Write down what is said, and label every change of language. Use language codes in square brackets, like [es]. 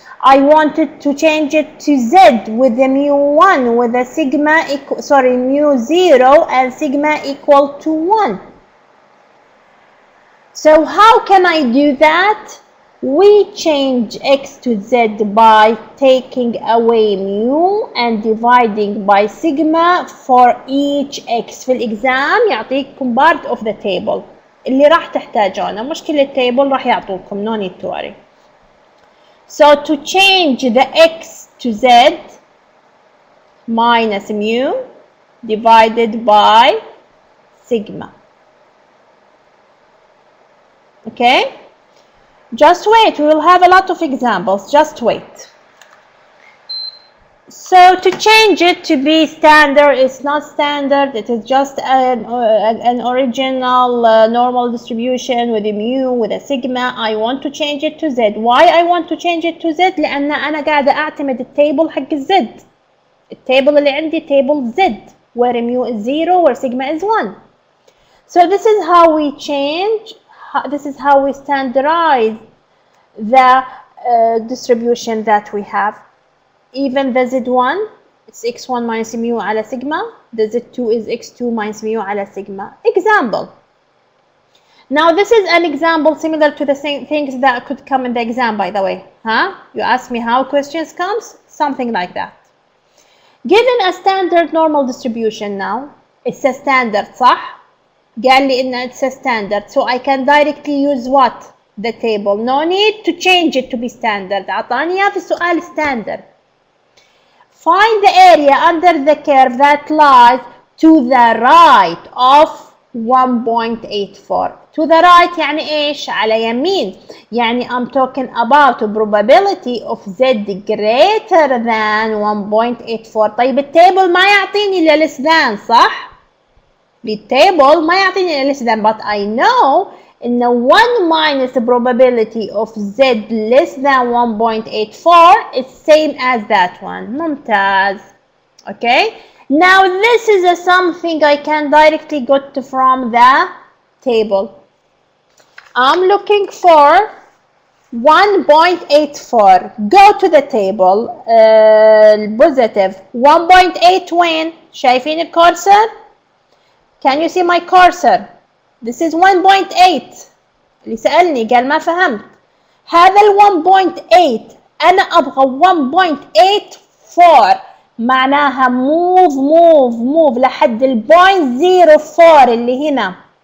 [en] I wanted to change it to z with the mu 1, with a sigma mu 0 and sigma equal to 1. So how can I do that? We change x to z by taking away mu and dividing by sigma for each x. [ar] في الإكزام يعطيكم [en] part of the table [ar] اللي راح تحتاجونه، مش كل التيبل راح يعطوكم، [en] no need to worry. So to change the x to z, minus mu divided by sigma. Okay? Just wait, we will have a lot of examples, just wait. So to change it to be standard, it's not standard, it is just an original normal distribution with a mu, with a sigma. I want to change it to z. Why I want to change it to z? [ar] لأن أنا قاعدة أعتمد التيبل حق الزد. التيبل اللي عندي [en] table z, where mu is 0, where sigma is 1. So this is how we change, this is how we standardize the distribution that we have. Even the z1, it's x1 minus mu [ar] على [en] sigma. The z2 is x2 minus mu [ar] على [en] sigma. Example. Now this is an example similar to the same things that could come in the exam, by the way. You ask me how questions comes? Something like that. Given a standard normal distribution now, it's a standard, [ar] صح؟ قال لي إن [en] it's a standard, so I can directly use what? The table. No need to change it to be standard. [ar] أعطاني إياه في السؤال standard. [en] Find the area under the curve that lies to the right of 1.84. To the right [ar] يعني إيش؟ على يمين. يعني [en] I'm talking about probability of z greater than 1.84. [ar] طيب التيبل ما يعطيني إلا [en] less than، [ar] صح؟ التيبل ما يعطيني إلا [en] less than, but I know [ar] إن [en] 1 minus the probability of z less than 1.84 is same as that one. [ar] ممتاز. Okay. [en] Now this is something I can directly get from the table. I'm looking for 1.84. Go to the table. Positive 1.8 [ar] وين؟ شايفين الكورسر؟ [en] Can you see my cursor? This is 1.8. [ar] اللي سألني قال ما فهمت. هذا ال 1.8 أنا أبغى 1.84 معناها [en] move [ar] لحد ال 0.04 اللي هنا.